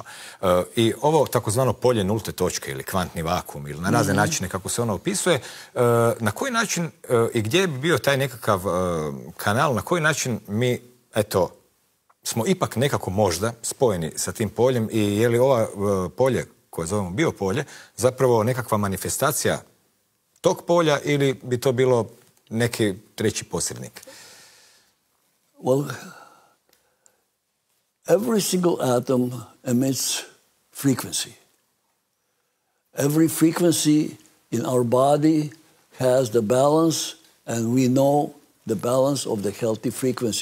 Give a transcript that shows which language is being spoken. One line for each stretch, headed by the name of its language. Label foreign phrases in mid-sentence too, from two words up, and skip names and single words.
Croatian: I ovo takozvano polje nulte točke ili kvantni vakuum ili na razne načine kako se ono opisuje, na koji način i gdje bi bio taj nekakav kanal, na koji način mi, eto, smo ipak nekako možda spojeni sa tim poljem i je li ovo polje koje zovemo biopolje zapravo nekakva manifestacija tog polja ili bi to bilo neki treći posrednik?
English: Well, every single atom emits frequency. Every frequency in our body has the balance, and we know the balance of the healthy frequency.